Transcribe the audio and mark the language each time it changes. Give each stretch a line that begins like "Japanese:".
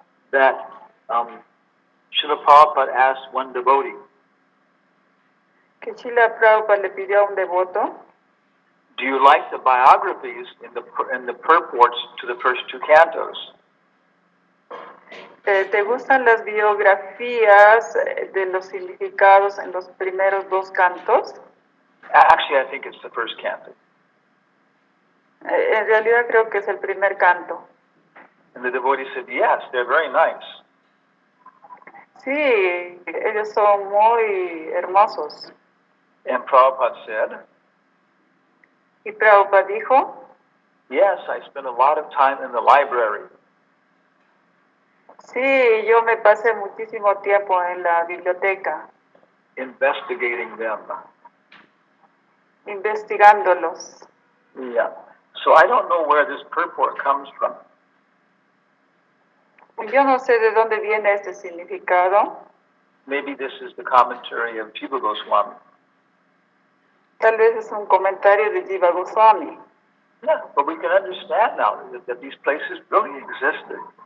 English: that Srila Prabhupada asked one devotee,
Spanish: que Srila Prabhupada le pidió a un devoto,
English: do you like the biographies in the purports to the first two cantos?
Spanish: ¿te gustan las biografías de los significados en los primeros dos cantos?
English: Actually, I think it's the first canto.
Spanish: En realidad creo que es el primer canto.
English: And the devotee said, yes, they're very nice.
Spanish: Sí, ellos son muy hermosos.
English: And Prabhupada said,
Spanish: Y Prabhupada dijo,
English: yes, I spent a lot of time in the library.
Spanish: sí, yo me pasé muchísimo tiempo en la biblioteca
English: Investigating them.
Spanish: investigándolos.
English: Yeah. So I don't know where this purport comes from.
Spanish: Yo no sé de dónde viene este significado.
English: Maybe this is the commentary of Jiva Goswami.
Spanish: Tal vez es un comentario de Jiva Goswami.
English: Yeah, but we can understand now that these places really existed.